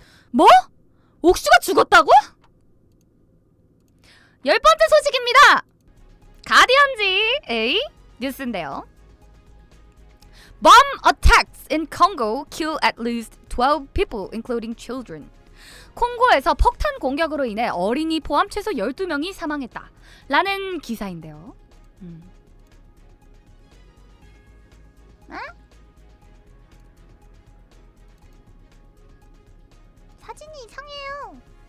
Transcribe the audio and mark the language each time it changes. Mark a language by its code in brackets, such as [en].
[ko] 뭐? 옥슈가 죽었다고? 10번째 소식입니다. 가디언지 A 뉴스인데요. [en] Bomb attacks in Congo kill at least 12 people, including children. [ko] 콩고에서 폭탄 공격으로 인해 어린이 포함 최소 12명이 사망했다. 라는 기사인데요. 사진이 이상해요.